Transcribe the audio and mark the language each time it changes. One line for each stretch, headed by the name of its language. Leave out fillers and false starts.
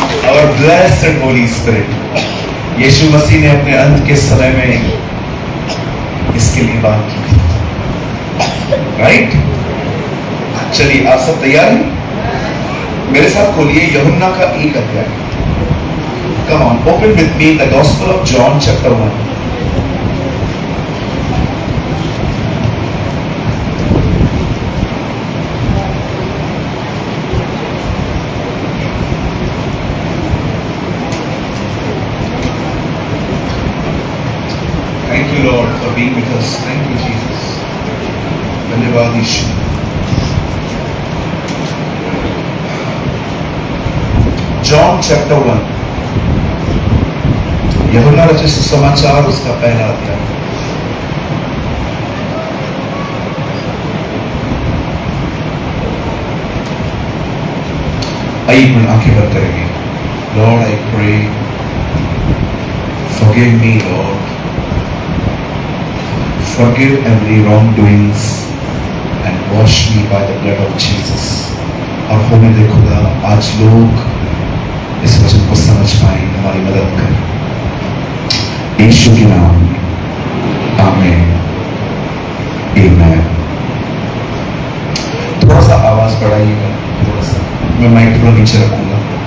Hindi: और blessed Holi spirit यीशु मसीह ने अपने अंत के समय में इसके लिए बात की थी, राइट? चलिए आप सब तैयार हैं? मेरे साथ खोलिए यूहन्ना का 1 अध्याय।
English: Come on, open with me the Gospel of John chapter 1. Thank you Lord for being with us. Thank you Jesus.
Hindi: धन्यवाद यीशु।
English: John chapter 1.
Hindi: यूहन्ना रचित सुसमाचार उसका पहला अध्याय। आइए अपन आंखें बंद करेंगे। Lord I pray,
English: forgive me Lord, forgive every wrongdoings and wash me by the blood of Jesus।
Hindi: और होने दे खुदा आज लोग इस वचन को समझ पाए, हमारी मदद कर यीशु के नाम में, आमीन आमीन। थोड़ा सा आवाज बढ़ाइएगा, थोड़ा सा, मैं माइक थोड़ा नीचे रखूंगा।